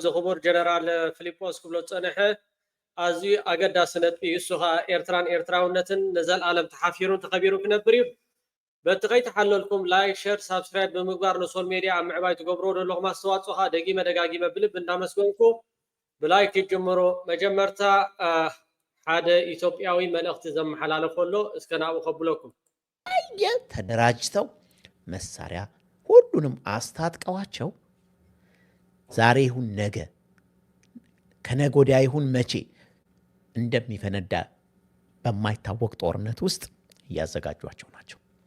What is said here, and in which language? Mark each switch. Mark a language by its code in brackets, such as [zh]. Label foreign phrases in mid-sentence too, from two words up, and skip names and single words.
[ti] ክቡር ጀነራል ፊሊጶስ ክብሎ ፀንሐ ኣዝዩ ኣገዳሲ ነጥቢ እሱ ኸ ኤርትራውነትን ንዘለኣለም ተሓፊሩን ተኸቢሩ ክነብር እዩ በቲ ከይተሓለልኩም [en] like share subscribe [ti] ብምግባር ንሶል ሚድያ ኣብ ምዕባይ ትገብሮ ዘለኹም ኣስተዋፅኦ ኸ ደጋጊመ ብልብ እንዳመስገንኩ ብላይክ ይጅምሩ መጀመርታ ሓደ ኢትዮጵያዊ መልእኽቲ ዘመሓላለፎ ኣሎ እስከ ናብኡ ከብለኩም [am] ተደራጅተው መሳሪያ ሁሉንም አስታጥቀዋቸው ዛሬ ይሁን ነገ ከነገ ወዲያ ይሁን መቼ እንደሚፈነዳ በማይታወቅ ጦርነት ውስጥ እያዘጋጇቸው ናቸው።